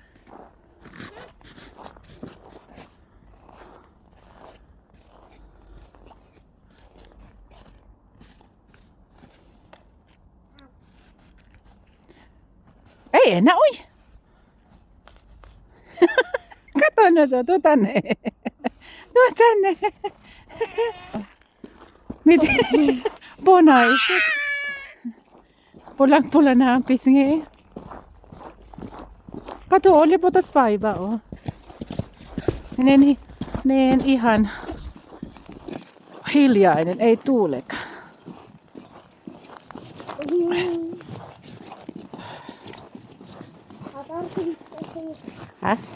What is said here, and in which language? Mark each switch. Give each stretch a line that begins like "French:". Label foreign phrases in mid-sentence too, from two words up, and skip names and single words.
Finnish: Ei enää, oi. Kato nyt, tuu tänne. Tuu tänne. Miten? Bonaiset.
Filipino: Pulang-pula na ang pisngi.
Finnish: Kato, liputas päivä on. Niin ihan hiljainen, ei tuulekaan. Häh?